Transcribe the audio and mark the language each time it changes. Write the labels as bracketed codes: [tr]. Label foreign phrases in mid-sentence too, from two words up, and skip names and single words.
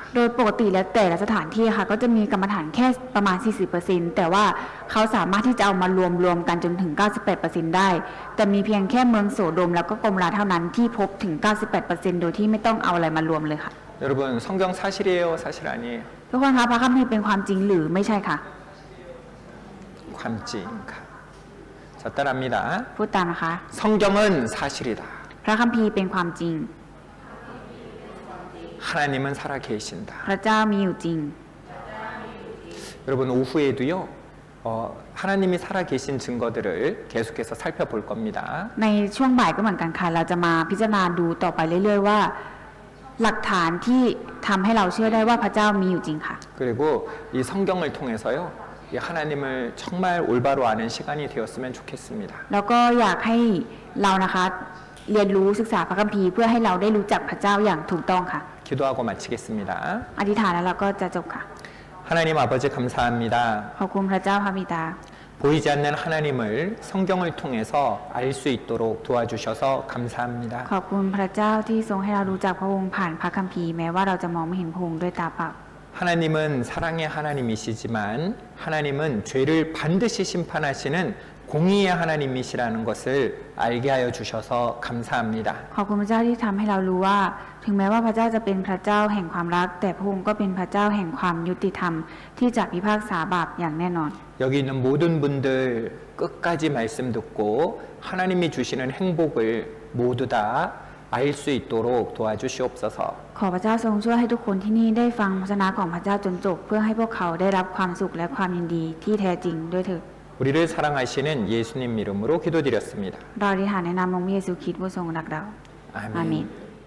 [th] โดยปกติแล้วแต่ละสถานที่ค่ะก็จะมีกรรมฐานแค่ประมาณ 40% แต่ว่าเขาสามารถที่จะเอามารวมกันจนถึง 98% ได้ แต่มีเพียงแค่เมืองโสโดมแล้วก็โกมราเท่านั้นที่พบถึง 98% โดยที่ไม่ต้องเอาอะไรมารวมเลยค่ะ [ko] 여러분 성경 사실이에요, 사실 아니에요? [th] ทุกคนคะพระคัมภีร์เป็นความจริงหรือไม่ใช่ค่ะ ความจริงค่ะ. [ko] 자, 따라합니다. [th] พูดตามนะคะ [ko] 성경은 사실이다. [th] พระคัมภีร์เป็นความจริง [ko] 하나님은 살아 계신다. [th] พระเจ้ามีอยู่จริง [ko] 여러분 오후에도요. 하나님이 살아 계신 증거들을 계속해서 살펴볼 겁니다. [th] ในช่วงบ่ายก็เหมือนกันค่ะเราจะมาพิจารณาดูต่อไปเรื่อยๆว่า หลักฐานที่ทำให้เราเชื่อได้ว่าพระเจ้ามีอยู่จริงค่ะ [ko] 그리고 이 성경을 통해서요. 이 하나님을 정말 올바로 아는 시간이 되었으면 좋겠습니다. [th] แล้วก็อยากให้เรานะคะเรียนรู้ศึกษาพระคัมภีร์เพื่อให้เราได้รู้จักพระเจ้าอย่างถูกต้องค่ะ [ko] 기도하고 마치겠습니다. [th] อธิษฐานแล้วเราก็จะจบค่ะ [ko] 하나님 아버지 감사합니다. [th] ขอบคุณพระเจ้าพระบิดา [ko] 보이지 않는 하나님을 성경을 통해서 알 수 있도록 도와주셔서 감사합니다. [th] ขอบคุณพระเจ้าที่ทรงให้เรารู้จักพระองค์ผ่านพระคัมภีร์แม้ว่าเราจะมองไม่เห็นพระองค์ด้วยตาเปล่า [ko] 하나님은 사랑의 하나님이시지만 하나님은 죄를 반드시 심판하시는 공의의 하나님이시라는 것을 알게 하여 주셔서 감사합니다. [th] ขอบคุณพระเจ้าที่ทำให้เรารู้ว่า ถึงแม้ว่าพระเจ้าจะเป็นพระเจ้าแห่งความรัก แต่พระองค์ก็เป็นพระเจ้าแห่งความยุติธรรม ที่จะพิพากษาบาปอย่างแน่นอน [ko] 여기 있는 모든 분들 끝까지 말씀 듣고 하나님이 주시는 행복을 모두 다 알 수 있도록 도와주시옵소서. [th] ขอพระเจ้าทรงช่วยให้ทุกคนที่นี่ได้ฟังพระชนะของพระเจ้าจนจบ เพื่อให้พวกเขาได้รับความสุขและความยินดีที่แท้จริงด้วยเถิด [ko] 우리를 사랑하시는 예수님 이름으로 기도드렸습니다. [th] เราอธิษฐานในนามองค์พระเยซูคริสต์ผู้ทรงรักเรา [ko] 아멘. [th] อาเมน